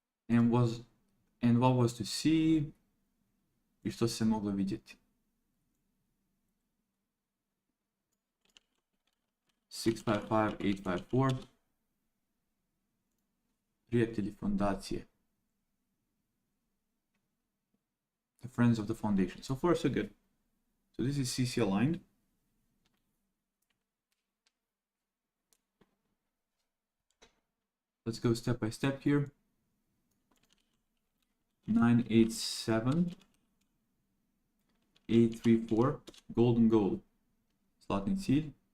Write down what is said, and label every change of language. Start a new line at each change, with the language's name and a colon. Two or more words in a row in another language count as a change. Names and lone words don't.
English: what was to see
Bosnian: i što se moglo vidjeti. 655, 854. Prijatelji fondacije.
English: The friends of the foundation. So far, so good. So this is CC aligned. Let's go step by step here. 987, 834, golden gold, slot and seed.